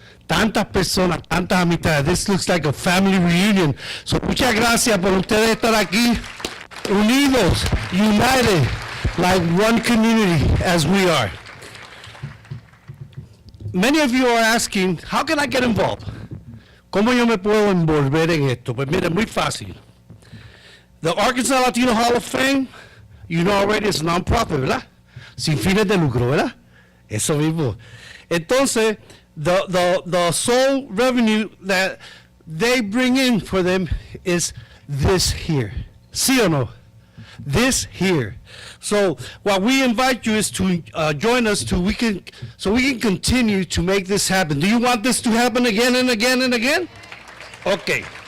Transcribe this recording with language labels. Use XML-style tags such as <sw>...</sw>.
<es>Tantas personas, tantas amistades.</es> <en>This looks like a family reunion. So</en> <es>muchas gracias por ustedes estar aquí, unidos,</es> <en>united, like one community as we are. Many of you are asking, how can I get involved?</en> <es>¿Cómo yo me puedo envolver en esto? Pues mira, muy fácil.</es> <en>The Arkansas Latino Hall of Fame, you know already, it's a non-profit,</en> <es>¿verdad? Sin fines de lucro, ¿verdad? Eso mismo. Entonces,</es> <en>the sole revenue that they bring in for them is this here.</en> <es>¿Sí o no?</es> <en>This here. So what we invite you is to join us so we can continue to make this happen. Do you want this to happen again and again and again? Okay.</en>